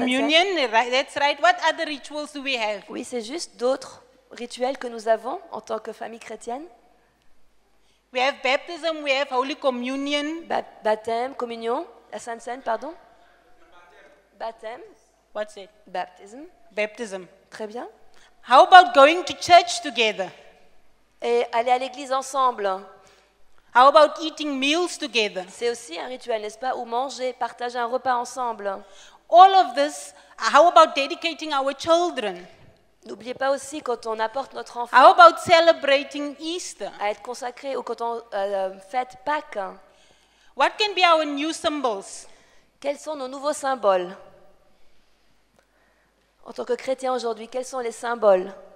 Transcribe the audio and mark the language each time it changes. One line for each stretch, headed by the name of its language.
English: Communion, right, that's right. What other rituals do we have?
French: Oui, c'est juste d'autres rituels que nous avons en tant que famille chrétienne.
English: We have baptism, we have Holy Communion.
French: Baptême, communion, la Sainte Seine, pardon. Baptême,
English: What's it?
French: baptisme,
English: Baptism.
French: très bien.
English: How about going to church together?
French: Et aller à l'église ensemble,
English: How about eating meals together?
French: c'est aussi un rituel, n'est-ce pas? Ou manger, partager un repas ensemble.
English: All of this, how about dedicating our children?
French: N'oubliez pas aussi quand on apporte notre enfant
English: How about celebrating Easter?
French: à être consacré ou quand on fête Pâques.
English: What can be our new symbols?
French: Quels sont nos nouveaux symboles? En tant que chrétien aujourd'hui, quels sont les symboles?